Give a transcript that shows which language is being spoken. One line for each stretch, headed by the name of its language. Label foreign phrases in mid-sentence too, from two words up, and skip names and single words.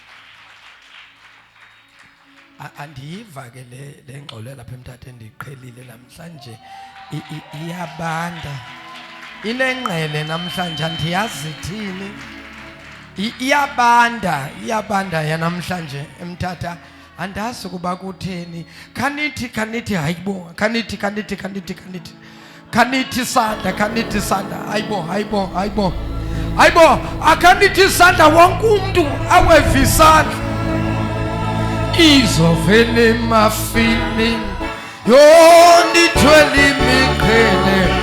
Xhosa: Andiyiva ke le ngxolo lapha eMthatha endiqhelile namhlanje iyabanda. Inengqele namhlanje andiyazi ithini. Iyabanda yanamhlanje eMthatha. Andazi kuba kutheni. Khanithi hayibo. Khanithi sandla. Hayibo. Akhanithi sandla wonke umuntu aweva isandla. Izovele emafini yondithwele imiqhele.